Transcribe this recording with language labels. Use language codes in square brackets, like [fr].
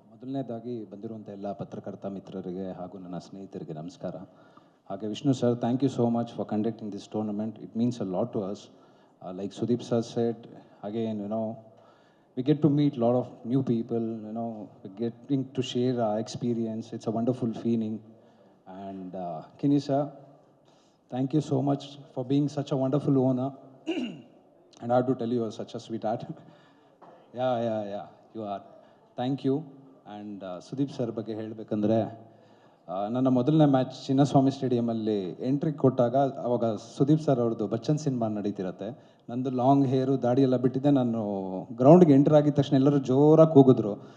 [kn] ಮೊದಲನೇದಾಗಿ ಬಂದಿರುವಂಥ ಎಲ್ಲ ಪತ್ರಕರ್ತ ಮಿತ್ರರಿಗೆ ಹಾಗೂ ನನ್ನ ಸ್ನೇಹಿತರಿಗೆ ನಮಸ್ಕಾರ. [en] ಹಾಗೆ Vishnu sir, thank you so much for conducting this tournament. It means a lot to us. Like Sudeep sir said, again, we get to meet a lot of new people, we're getting to share our experience. It's a wonderful feeling. And Kinney sir, thank you so much for being such a wonderful owner. And I have to tell you, you're such a sweetheart. Yeah, you are. Thank you. [kn] And Sudeep sir ಬಗ್ಗೆ ಹೇಳಬೇಕಂದ್ರೆ, ನನ್ನ ಮೊದಲನೇ match Chinnaswamy ಸ್ಟೇಡಿಯಮಲ್ಲಿ entry ಕೊಟ್ಟಾಗ ಅವಾಗ Sudeep sir ಅವ್ರದ್ದು Bachchan cinema ನಡೀತಿರತ್ತೆ. ನಂದು long ಹೇರು ದಾಡಿ ಎಲ್ಲ ಬಿಟ್ಟಿದ್ದೆ. ನಾನು ಗ್ರೌಂಡ್ಗೆ ಎಂಟ್ರ್ ಆಗಿದ ತಕ್ಷಣ ಎಲ್ಲರೂ ಜೋರಾಗಿ ಕೂಗಿದ್ರು.